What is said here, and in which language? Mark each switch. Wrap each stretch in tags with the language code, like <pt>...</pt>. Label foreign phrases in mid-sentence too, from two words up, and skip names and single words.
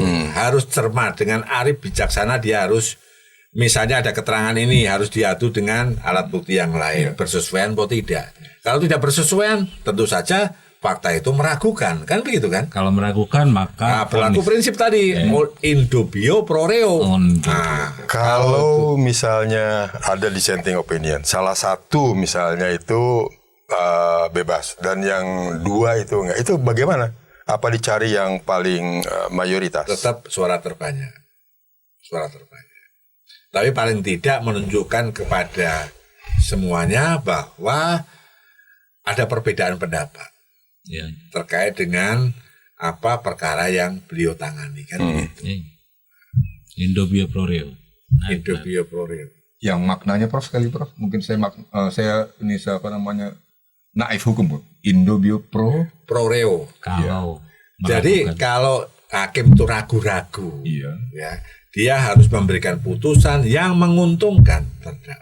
<id>Harus cermat, dengan arif bijaksana. Dia harus, misalnya ada keterangan ini harus diadu dengan alat bukti yang lain, bersesuaian atau tidak. Kalau tidak bersesuaian, tentu saja fakta itu meragukan, kan begitu kan? Kalau meragukan maka berlaku prinsip tadi,</id> <la>in dubio pro reo.</la> <id>Kalau misalnya ada</id> <en>dissenting opinion,</en> <id>salah satu misalnya itu bebas dan yang dua itu enggak, itu bagaimana? Apa dicari yang paling mayoritas? Tetap suara terbanyak. Tapi paling tidak menunjukkan kepada semuanya bahwa ada perbedaan pendapat terkait dengan apa perkara yang beliau tangani kan gitu.</id> <la>Indobio pro reo. Indobio pro reo.</la> <id>Yang maknanya Prof sekali Prof. Mungkin saya ini siapa namanya naif hukum,</id> <la>Indobio pro reo.</la> <id>Kalau jadi kalau hakim itu ragu-ragu, ya, dia harus memberikan putusan yang menguntungkan terdakwa.</id>